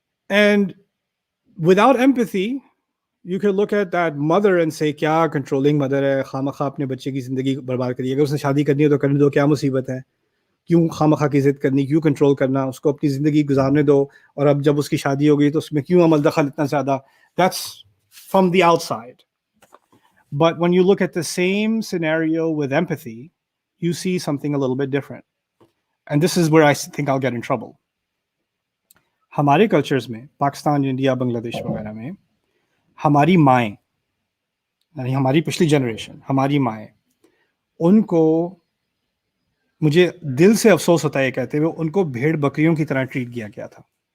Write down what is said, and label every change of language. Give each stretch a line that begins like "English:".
English: and without empathy you could look at that mother and say
Hindi: क्या controlling mother है, खामखा अपने बच्चे की ज़िंदगी बर्बाद करी, अगर उसने शादी करनी है तो करने दो, क्या मुसीबत है, क्यों खामखा की ज़िद करनी, क्यों कंट्रोल करना, उसको अपनी ज़िंदगी गुजारने दो, और अब जब उसकी शादी हो गई तो उसमें क्यों अमल दखल इतना ज़्यादा.
English: That's from the outside. But when you look at the same scenario with empathy, you see something a little bit different. And this is where I think I'll get in trouble.
Hindi: हमारे cultures में, Pakistan, India, Bangladesh वगैरह में, हमारी माएँ, यानी हमारी पिछली generation, हमारी माएँ, उनको मुझे दिल से अफसोस होता है कहते हुए, उनको भेड़ बकरियों की तरह ट्रीट किया गया था.